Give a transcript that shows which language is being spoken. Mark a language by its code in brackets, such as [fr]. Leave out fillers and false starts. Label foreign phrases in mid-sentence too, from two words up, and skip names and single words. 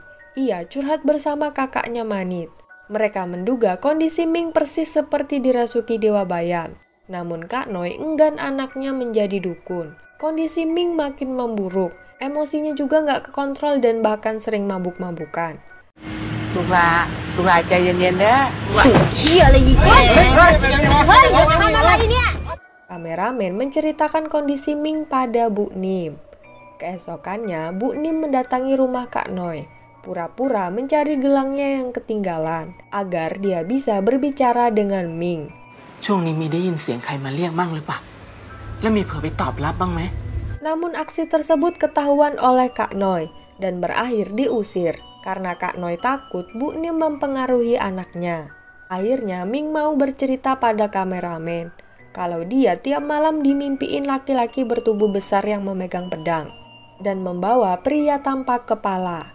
[id] Ia curhat bersama kakaknya Manit. Mereka menduga kondisi Ming persis seperti dirasuki Dewa Bayan. Namun Kak Noi enggan anaknya menjadi dukun. Kondisi Ming makin memburuk. Emosinya juga nggak kekontrol dan bahkan sering mabuk-mabukan. [tts] ลูกหลาใจเย็นๆเด้อ [th] เฮียอะไรอีกเฮ้ยทำอะไรเนี่ย [id] Kameramen menceritakan kondisi Ming pada Bu Nim. Keesokannya, Bu Nim mendatangi rumah Kak Noi. Pura-pura mencari gelangnya yang ketinggalan agar dia bisa berbicara dengan Ming. [th] ช่วงนี้มีได้ยินเสียงใครมาเรียกมั่งหรือเปล่าแล้วมีเผลอไปตอบรับบ้างไหม [id] Namun aksi tersebut ketahuan oleh Kak Noi dan berakhir diusir karena Kak Noi takut Bu Nim mempengaruhi anaknya. Akhirnya Ming mau bercerita pada kameramen kalau dia tiap malam dimimpiin laki-laki bertubuh besar yang memegang pedang dan membawa pria tanpa kepala.